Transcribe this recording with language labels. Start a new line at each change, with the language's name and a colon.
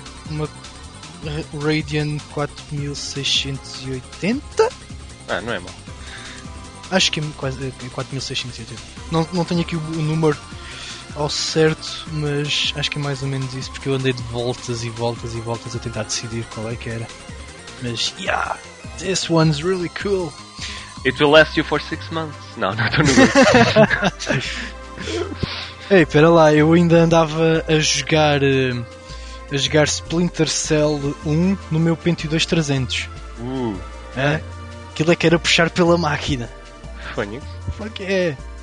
Portuguese: Uma Radeon 4680. Ah, não é mal. Acho que é quase 4680. Não tenho aqui o número ao certo, mas acho que é mais ou menos isso, porque eu andei de voltas e voltas e voltas a tentar decidir qual é que era.
English: Mas, yeah, this one's really cool. It will last you for 6 months.
Portuguese: Não, não estou no lugar. Ei, pera lá, eu ainda andava a jogar Splinter Cell 1 no meu Pentium 2300. Hã? Aquilo é que era puxar pela máquina. Okay.